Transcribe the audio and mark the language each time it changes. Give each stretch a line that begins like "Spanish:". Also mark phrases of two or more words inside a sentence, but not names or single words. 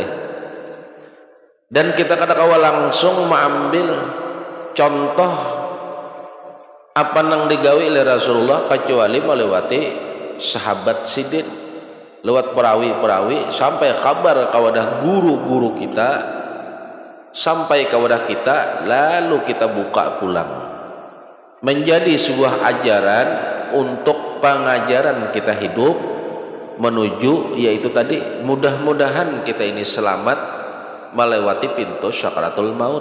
Banjar: Dan kita kadang-kadang langsung mengambil contoh apa nang digawi oleh Rasulullah kecuali melewati sahabat sidin, lewat perawi-perawi sampai kabar kawadah guru-guru kita, sampai kawadah kita, lalu kita buka pulang menjadi sebuah ajaran untuk pengajaran kita hidup menuju, yaitu tadi mudah-mudahan kita ini selamat melewati pintu
Arabic: syakaratul maut.